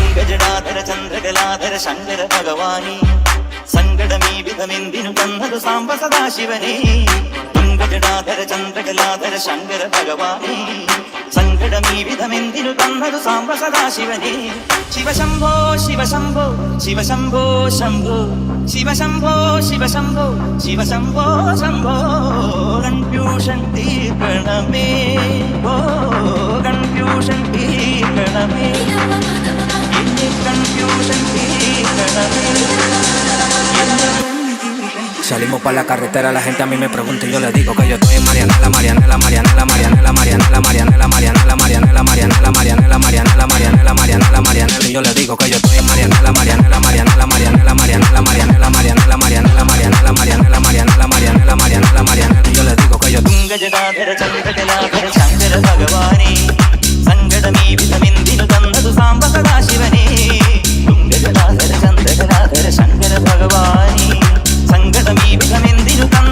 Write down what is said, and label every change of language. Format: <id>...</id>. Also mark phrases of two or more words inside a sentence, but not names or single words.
<ml>ഗജടാധര ചന്ദ്രകലാധര ശങ്കര ഭഗവാനി സങ്കടമീ വിധമെന്തിനു തന്നതു സാംബ സദാശിവനേ ഗജടാധര ചന്ദ്രകലാധര ശങ്കര ഭഗവാനി സങ്കടമീ വിധമെന്തിനു തന്നതു സാംബ സദാശിവനേ ശിവശംഭോ ശിവശംഭോ ശിവശംഭോ ശംഭോ ശിവശംഭോ ശിവശംഭോ ശിവശംഭോ ശംഭോ കൺഫ്യൂഷൻ തീർക്കണമേ ഓ കൺഫ്യൂഷൻ തീർക്കണമേ</ml> <es>Salimos pa' la carretera, la gente a mí me pregunta y yo le digo que yo estoy en Marianela, Marianela, Marianela, Marianela, Marianela, Marianela, Marianela, Marianela, Marianela, Marianela, Marianela, Marianela, Marianela, Marianela, y yo le digo que yo estoy en Marianela, Marianela, Marianela, Marianela, Marianela, Marianela, Marianela, Marianela, Marianela, Marianela, Marianela, Marianela, Marianela, Marianela, y yo le digo que yo</es> <ml>ഗജടാധര ചന്ദ്രകലാധര ശങ്കര ഭഗവാനേ സങ്കടമീ വിധമെന്തിനു തന്നതു സാംബ സദാശിവനേ ഗജടാധര ചന്ദ്രകലാധര ശങ്കര ഭഗവാനേ സങ്കടമീ വിധമെന്തിനു</ml>